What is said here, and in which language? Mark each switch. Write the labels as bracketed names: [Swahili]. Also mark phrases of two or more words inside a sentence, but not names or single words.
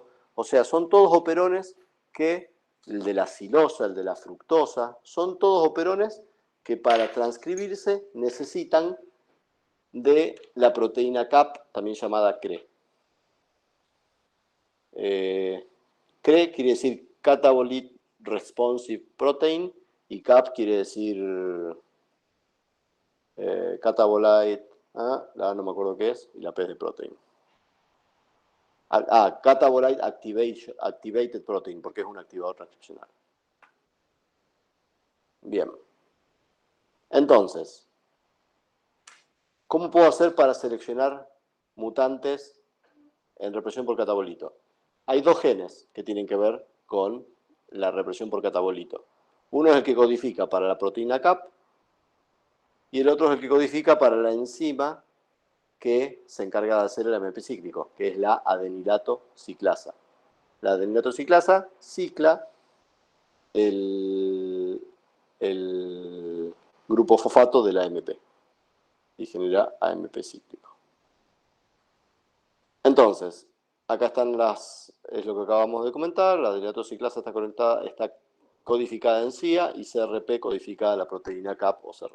[Spanish] O sea, son todos operones que, el de la silosa, el de la fructosa, son todos operones que para transcribirse necesitan de la proteína CAP, también llamada CRE. CRE quiere decir [English] Catabolite Responsive Protein, [Spanish] Y CAP quiere decir catabolite, la A no me acuerdo qué es, y la P es de protein. [English] Catabolite activated protein, [Spanish] porque es un activador transcripcional. Bien. Entonces, ¿cómo puedo hacer para seleccionar mutantes en represión por catabolito? Hay dos genes que tienen que ver con la represión por catabolito. Uno es el que codifica para la proteína CAP y el otro es el que codifica para la enzima que se encarga de hacer el AMP cíclico, que es la adenilato ciclasa. La adenilato ciclasa cicla el grupo fosfato de la AMP y genera AMP cíclico. Entonces, acá están es lo que acabamos de comentar, la adenilato ciclasa está codificada en CIA y CRP codificada en la proteína CAP o CRP.